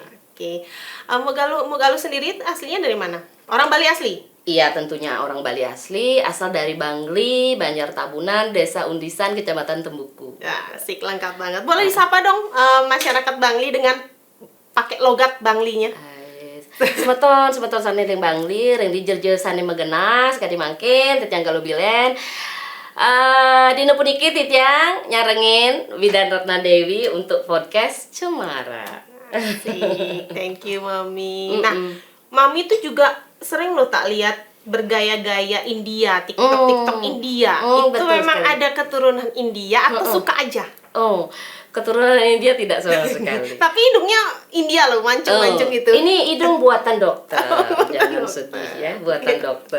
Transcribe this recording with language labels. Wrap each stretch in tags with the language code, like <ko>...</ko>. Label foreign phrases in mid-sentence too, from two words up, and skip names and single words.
<id>Oke. Mbok Galuh sendiri aslinya dari mana? Orang Bali asli? Iya, tentunya orang Bali asli, asal dari Bangli, Banjar Tabunan, Desa Undisan, Kecamatan Tembuku. Ya, asik, lengkap banget. Boleh disapa dong masyarakat Bangli dengan pakai logat Banglinya.</id> <ban>Semeton sane ring Bangli, ring dijerje sane Megenas, kadi mangkin, tetiang Galuh Bilen. Dino puniki titiang nyarengin Widan Ratna Dewi untuk podcast Cemara.</ban> <id>Asik,</id> <en>thank you Mami.</en> <id>Nah, Mami tuh juga sering lo tak lihat bergaya-gaya India, TikTok India. Itu memang sekali. Ada keturunan India atau suka aja? Keturunan India tidak sama sekali. Tapi hidungnya India loh, mancung-mancung gitu. Ini hidung buatan dokter. Jangan sedih ya, buatan dokter.</id>